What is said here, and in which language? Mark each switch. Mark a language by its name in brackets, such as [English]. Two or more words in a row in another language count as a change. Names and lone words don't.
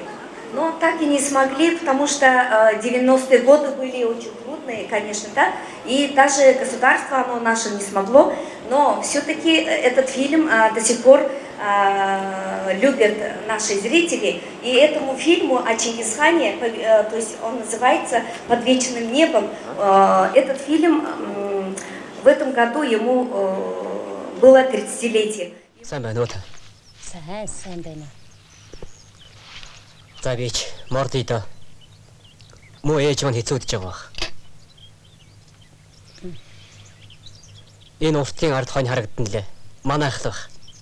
[Russian] Но так и не смогли, потому что 90-е годы были очень трудные, конечно, да, и даже государство, оно наше не смогло, но все-таки этот фильм до сих пор любят наши зрители, и этому фильму о Чингисхане, то есть он называется «Под вечным небом», этот фильм в этом году ему было 30-летие. [Mongolian] За бич мордидо муу ээж маань хэцүүдж байгаа. Энэ уртын ард хонь харагдан лээ. Манайх л байх.